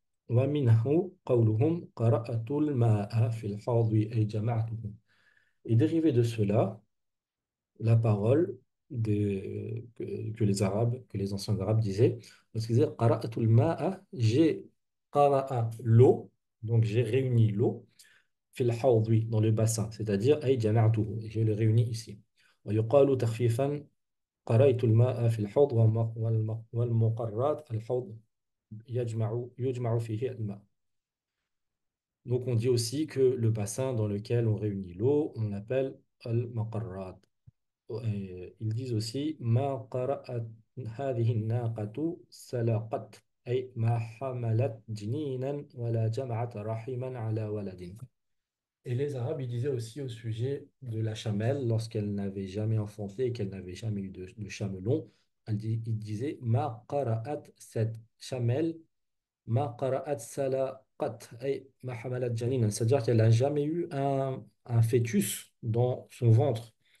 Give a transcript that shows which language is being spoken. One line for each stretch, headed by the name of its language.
Arabic: ومنه قولهم قرأت الماء في الحوض أي جمعته.
French: Et dérivé de cela, la parole que les Arabes, que les anciens Arabes disaient, parce qu'ils disaient
Arabic: qara'atul ma'a,
French: j'ai qara'a l'eau, donc j'ai réuni l'eau,
Arabic: fil hawdi,
French: dans le bassin, c'est-à-dire
Arabic: ay jama'tuhu,
French: et je l'ai réuni ici.
Arabic: ويقال تخفيفا قرأت الماء في الحوض والمقرات الحوض يجمع فيه الماء.
French: Donc on dit aussi que le bassin dans lequel on réunit l'eau, on l'appelle al-maqarrat. Ils disent aussi
Arabic: ما قرأت هذه الناقة سلقت أي ما حملت جنينا ولا جمعت رحما على ولد.
French: Et les Arabes, ils disaient aussi au sujet de la chamelle, lorsqu'elle n'avait jamais enfanté et qu'elle n'avait jamais eu de chamelon, ils disaient
Arabic: ما قرأت
French: cette chamelle
Arabic: ما قرأت سلقت أي ما حملت جنينا,
French: c'est-à-dire qu'elle n'a jamais eu un fœtus dans son ventre.